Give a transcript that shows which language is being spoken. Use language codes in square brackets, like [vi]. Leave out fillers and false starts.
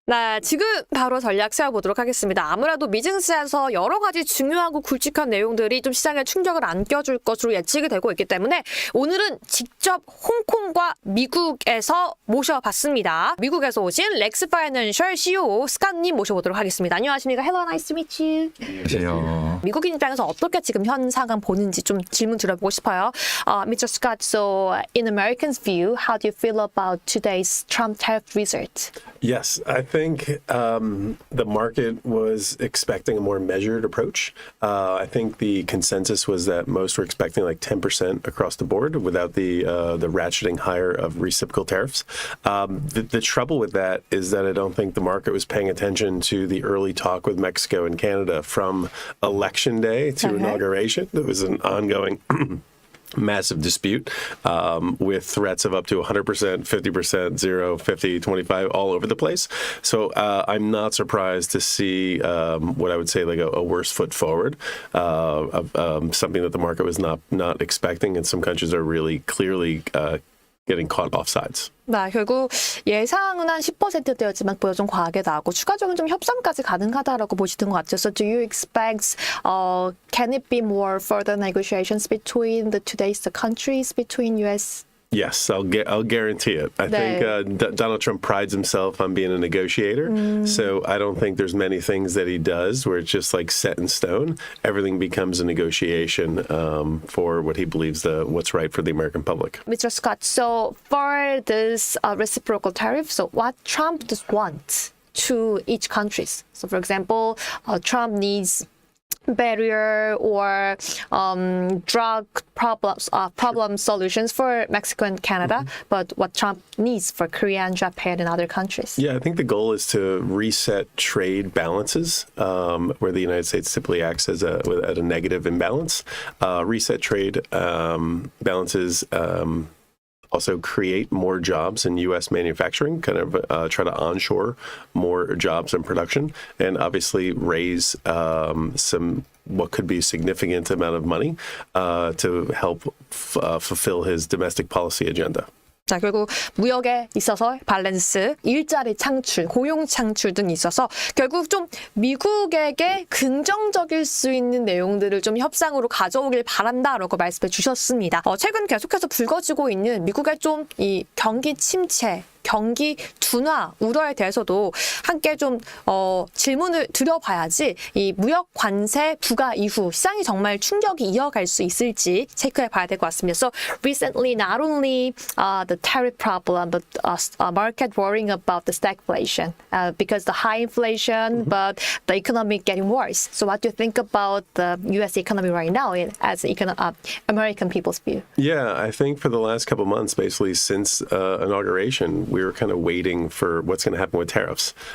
[ko] 네, 지금 바로 전략 세워보도록 하겠습니다. 아무래도 미증시에서 여러 가지 중요하고 굵직한 내용들이 좀 시장에 충격을 안겨줄 것으로 예측이 되고 있기 때문에 오늘은 직접 홍콩과 미국에서 모셔봤습니다. 미국에서 오신 렉스 파이낸셜 CEO 스캇님 모셔보도록 하겠습니다. 안녕하십니까? [en] Hello, nice to meet you. 안녕하세요. [ko] 미국인 입장에서 어떻게 지금 현 상황 보는지 좀 질문 드려보고 싶어요. [en] Mr. Scott, so in Americans' view, how do you feel about today's Trump tariff result? Yes, I think the market was expecting a more measured approach. I think the consensus was that most were expecting like 10% across the board without the ratcheting higher of reciprocal tariffs. The trouble with that is that I don't think the market was paying attention to the early talk with Mexico and Canada from election day to inauguration. There was an ongoing massive dispute with threats of up to 100%, 50%, 0, 50, 25, all over the place. So I'm not surprised to see what I would say like a worse foot forward, something that the market was not expecting, and some countries are really clearly getting caught offsides. [ko] 네, 결국 예상은 한 10%대였지만 보여 좀 과하게 나고 추가적인 좀 협상까지 가능하다라고 보시는 것 같아요. [en] So do you expect, can it be more further negotiations between the countries, between US? Yes, I'll guarantee it. I think Donald Trump prides himself on being a negotiator. So I don't think there's many things that he does where it's just like set in stone. Everything becomes a negotiation for what he believes what's right for the American public. Mr. Scott, so for this reciprocal tariff, so what Trump does want to each countries? So for example, Trump needs barrier or drug problem solutions for Mexico and Canada, but what Trump needs for Korea and Japan and other countries. Yeah, I think the goal is to reset trade balances where the United States typically acts as at a negative imbalance. Reset trade balances. Also create more jobs in U.S. manufacturing, kind of try to onshore more jobs and production, and obviously raise some what could be a significant amount of money to help fulfill his domestic policy agenda. [ko] 자, 결국 무역에 있어서 밸런스, 일자리 창출, 고용 창출 등이 있어서 결국 좀 미국에게 긍정적일 수 있는 내용들을 좀 협상으로 가져오길 바란다라고 말씀해 주셨습니다. 최근 계속해서 불거지고 있는 미국의 좀 이 경기 침체, 경기 둔화 우려에 대해서도 함께 좀 질문을 드려봐야지 이 무역 관세 부과 이후 시장이 정말 충격이 이어갈 수 있을지 체크해 봐야 될 것 같습니다. [en] So recently, not only the tariff problem, but market worrying about the stagflation because the high inflation, but the economy getting worse. So what do you think about the U.S. economy right now as American people's view? Yeah, I think for the last couple of months, basically since inauguration, we were kind of waiting for what's going to happen with tariffs.